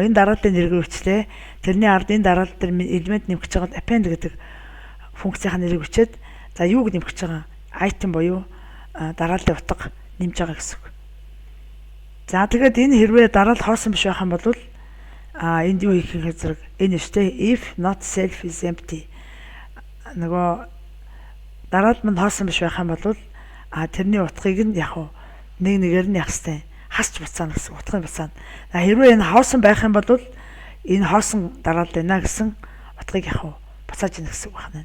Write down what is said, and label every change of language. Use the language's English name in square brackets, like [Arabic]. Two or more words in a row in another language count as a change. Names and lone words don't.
[Mongolian] Энэ дарааллын нэрийг өчлөө. Тэрний ард энэ дараалал дээр элемент нэмэх гэж байгаа append гэдэг функцийн нэрийг өчөөд за юуг нэмэх гэж байгаа? Item буюу дарааллын утга нэмж байгаа гэсэн үг. За тэгээд энэ хэрвээ дараалал хоосон биш байх юм бол энд юу хийх хэрэг энэ шүү дээ. [English] If not self is empty. [Mongolian] Нөгөө дараалал манд хоосон биш байх юм бол тэрний утгыг нь яг нэг нэгээр нь явах хэрэгтэй. Хасч буцаана гэсэн утгын буцаана. Хэрвээ энэ хоосон байх юм бол энэ хоосон дараалал байна гэсэн утгыг яг буцааж ийн гэсэн үг байна.